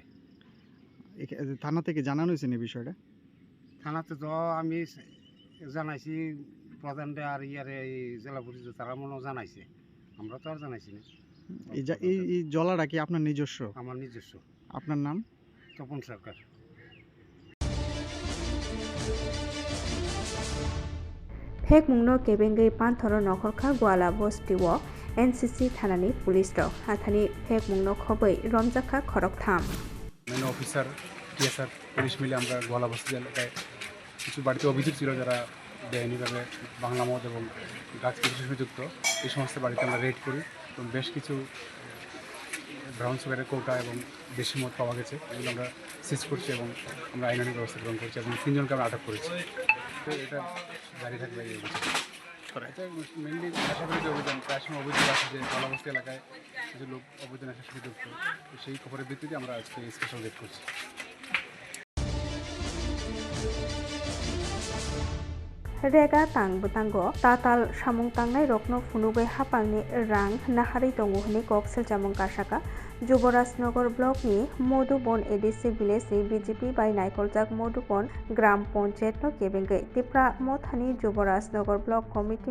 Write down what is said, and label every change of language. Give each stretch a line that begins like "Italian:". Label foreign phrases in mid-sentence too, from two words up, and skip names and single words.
Bangla: থানা থেকে জানানো হয়েছে এই বিষয়টা? থানাতে তো আমি জানাইছি প্রধানরে আর ইয়ারে জেলা পরিষদ তারা মনেও জানাইছে, আমরা তো আর জানাইছি না। এই জলাটা কি আপনার নিজস্ব? আমার নিজস্ব। আপনার নাম? তপন সরকার।
Kok Borok: Phek mungno kebengai panthoro nokhorkha gwala bostiwo NCC thanani police rok hathani phek mungno khobai romjakha khorok tham
English: main officer
Bangla: টিএসআর পুলিশ মিলে আমরা গোয়ালা বস্তি এলাকায় কিছু বাড়িতে অভিযোগ ছিল যারা বেআইনিভাবে বাংলা মদ এবং গাছ কৃষির সাথে যুক্ত, এই সমস্ত বাড়িতে আমরা রেড করি এবং বেশ কিছু ব্রাউন সুগারের কৌটা এবং দেশি মদ পাওয়া গেছে, এগুলো আমরা সিজ করছি এবং আমরা আইনানুগ ব্যবস্থা গ্রহণ করছি এবং 3 জনকে আমরা আটক করেছি। তো এটা জারি থাকবে এই অভিযোগ। এটা মেনলি নেশাবিরোধী অভিযান। প্রায় সময় অভিযোগ আছে যে গোয়ালা বস্তি এলাকায় কিছু লোক অবৈধ নেশার সাথে যুক্ত, সেই খবরের ভিত্তিতে আমরা আজকে
English: special raid
Bangla: করছি।
Kok Borok: rega tang butango tatal samung tangnai rokno funubai hapangni rang nahari tongo hne kok seljamung kasaka Juborajnagar block ni Modubon ADC village ni BJP by Naikoljak Modubon Gram Panchayat no kebengai Tipra Mothani Juborajnagar
English: block committee